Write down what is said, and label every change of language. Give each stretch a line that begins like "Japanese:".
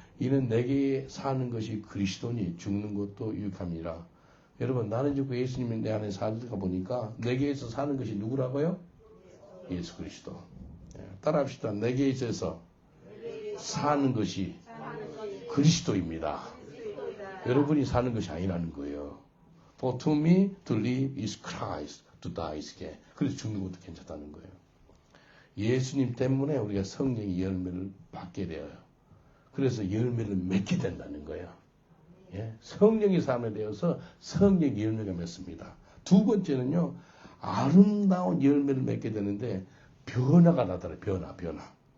Korean: 이는 내게 사는 것이 그리스도니 죽는 것도 유익함이라. 여러분 나는 죽고 예수님이 내 안에 살다 보니까 내게서 사는 것이 누구라고요? 예수 그리스도. 따라합시다. 내게 있어서 사는 것이 그리스도입니다. 여러분이 사는 것이 아니라는 거예요.
English: For to me to live is Christ. to die is gain.
Korean: 그래서 죽는 것도 괜찮다는 거예요. 예수님 때문에 우리가 성령의 열매를 받게 되어요. 그래서 열매를 맺게 된다는 거예요. 예? 성령이 삶에 되어서 성령의 열매가 맺습니다. 두 번째는요, 아름다운 열매를 맺게 되는데 변화가 나타나요. 변화.